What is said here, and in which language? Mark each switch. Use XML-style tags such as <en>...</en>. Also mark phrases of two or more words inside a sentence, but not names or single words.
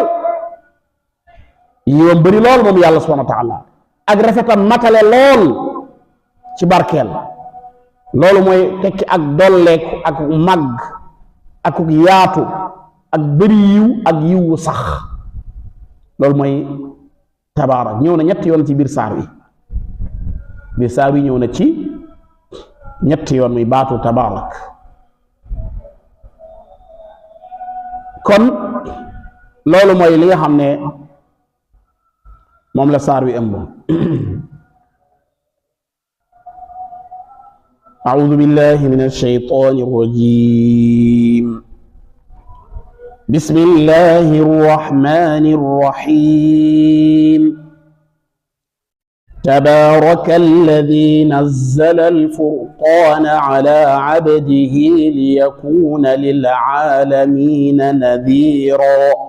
<wo>lool moom yàlla</wo> <ar>سبحانه وتعالى</ar> <wo>ak rafetam matale lool ci barkeel loolu mooy tekki ak dolleeku ak màgg ak yaatu ak bëri yiw ak yiwu sax loolu mooy tabaarak ñëw na ñetti yoon ci biir saar wi ñëw na ci ñetti yoon muy baatu tabaarak kon loolu mooy li nga xam ne moom la saar wi ëmb</wo> <ar>أعوذ بالله من الشيطان الرجيم بسم الله الرحمن الرحيم تبارك الذي نزل الفرقان على عبده ليكون للعالمين نذيرا</ar>